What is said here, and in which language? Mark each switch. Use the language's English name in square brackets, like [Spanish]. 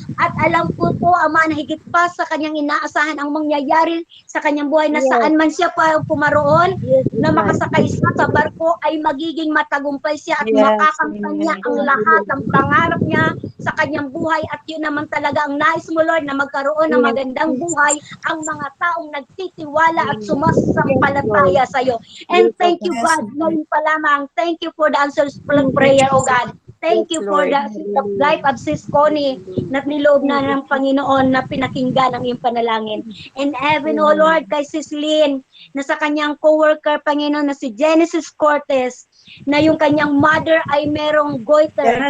[Filipino] At alam ko po, Ama, na higit pa sa kanyang inaasahan ang mangyayari sa kanyang buhay na saan man siya pa pumaroon, na makasakay siya sa barko ay magiging matagumpay siya at makakamtan niya ang lahat ng pangarap niya sa kanyang buhay. At yun naman talaga ang nais mo, Lord, na magkaroon ng magandang buhay ang mga taong nagtitiwala at sumasampalataya sa iyo. [English] And thank you, God, [Filipino] ngayon pa lamang. [English] Thank you for the answers for prayer, O God. Thank you for the life of Sis Connie [Filipino] na niloob na ng Panginoon na pinakinggan ang iyong panalangin. [English] And even, O Lord, [Filipino] kay Sis Lynn, na sa kanyang co-worker, Panginoon, na si Genesis Cortez, na yung kanyang mother ay merong goiter.